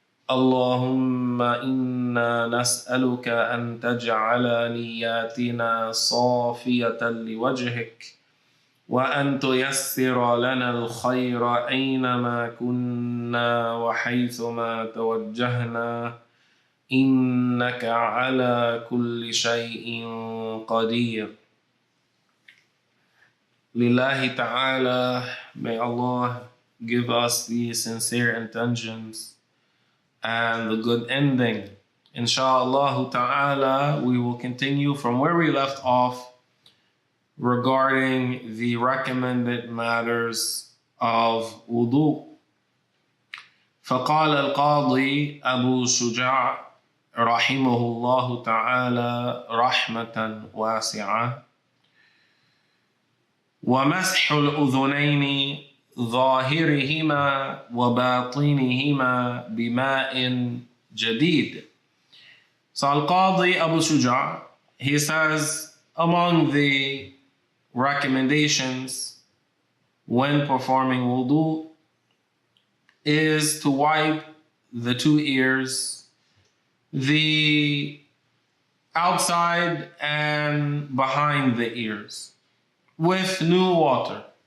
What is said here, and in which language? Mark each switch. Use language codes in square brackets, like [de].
[ar] اللهم إنا نسألك أن تجعل نياتنا صافية لوجهك، وأن تيسر لنا الخير أينما كنا وحيثما توجهنا، إنك على كل شيء قدير. [en] Lillahi ta'ala, may Allah give us the sincere intentions and the good ending. Insha'Allah ta'ala, we will continue from where we left off regarding the recommended matters of wudu. [ar] فقال القاضي أبو شجاع رحمه الله تعالى رحمة واسعة: ومسح الأذنين ظاهرهما وباطنهما بماء جديد. [en] So Al-Qadi Abu Shuja, he says, among the recommendations when performing wudu is to wipe the two ears, the outside and behind the ears, with new water.